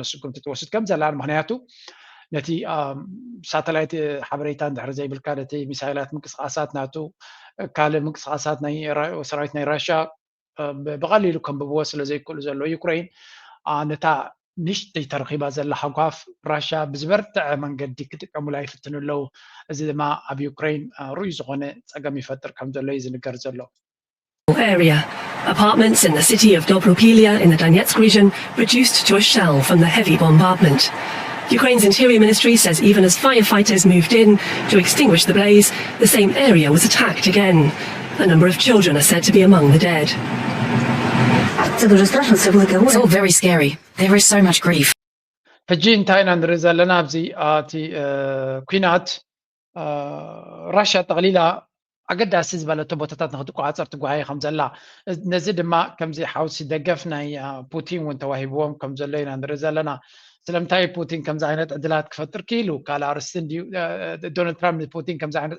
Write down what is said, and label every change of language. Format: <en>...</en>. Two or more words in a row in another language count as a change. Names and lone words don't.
<ti>ስጉምቲ ትወስድ ከም ዘላ ምክንያቱ ነቲ ሳተላይት ሓበሬታ ድሕሪ ዘይብልካ ነቲ ሚሳይላት ምንቅስቃሳት ናቱ ካልእ ምንቅስቃሳት ናይ ሰራዊት ናይ ራሽያ ብቐሊሉ ከንብብዎ ስለ ዘይክእሉ ዘሎ ዩክሬን ነታ ንሽተይ ተረኺባ ዘላ ሓጓፍ ራሽያ ብዝበርትዐ መንገዲ ክጥቀሙላ ይፍትኑ ኣለው እዚ ድማ ኣብ ዩክሬን ሩይ ዝኾነ ፀገም ይፈጥር ከም ዘሎ እዩ ዝንገር ዘሎ</ti> <en>area. Apartments in the city of Dobropilya in the Donetsk region reduced to a shell from the heavy bombardment. Ukraine's interior ministry says even as firefighters moved in to extinguish the blaze, the same area was attacked again. A number of children are said to be among the dead. It's all very scary. There is so much grief.</en> <ti>ሕጂ እንታይ ኢና ንርኢ ዘለና ኣብዚ እቲ ኩናት ራሽያ ጠቕሊላ ኣገዳሲ ዝበለቶ ቦታታት ንክትቆፃፀር ትጓዓየ ከም ዘላ ነዚ ድማ ከምዚ ሓውሲ ደገፍ ናይ ፑቲን እውን ተዋሂብዎም ከም ዘሎ ኢና ንርኢ ዘለና ስለምንታይ ፑቲን ከምዚ ዓይነት ዕድላት ክፈጥር ክኢሉ ካልእ ኣርስቲ እንድዩ ዶናልድ ትራምፕ ፑቲን ከምዚ ዓይነት</ti>